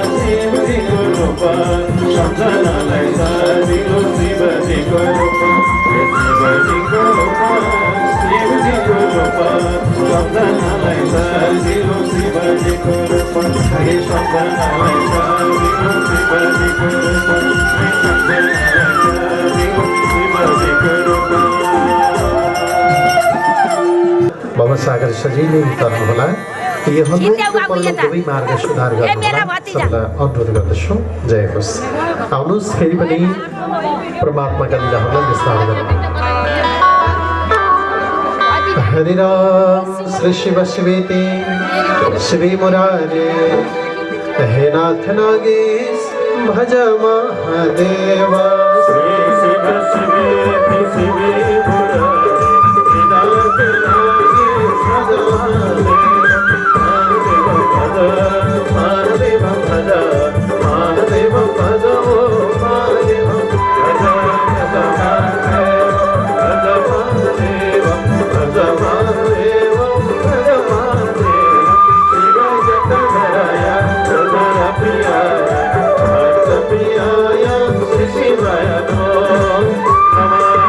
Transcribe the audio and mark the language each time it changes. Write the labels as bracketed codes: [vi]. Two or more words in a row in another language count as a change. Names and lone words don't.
[ne] शिवजीको रूप सम्झनालाई सजिलो शिवजीको रूप शिवजीको रूप शिवजीको रूप सम्झनालाई सजिलो शिवजीको रूप सम्झनालाई सजिलो शिवजीको रूप सम्झनालाई सजिलो शिवजीको रूप। बाबा सागर सजिलै तर्नुहोला। यो दुवै मार्ग सुधार गर्नुहोला सबलाई अनुरोध गर्दछु। जय होस्। आउनुहोस् फेरि पनि परमात्माका लीलाहरूलाई विस्तार गरौँ। [sa] हरे राम श्री शिव शिवेति शिवे मुरारे हे नाथ नागेश भज महादेव श्री शिव शिवेति शिवे मुरारे हे नाथ नागेश भज महादेव भज महादेव भज ओ महादेव भज भज महादेव भज महादेव भज महादेव भज महादेव शिव जगधराय हृदय प्रियाय भक्त प्रियाय श्री शिवाय नमः।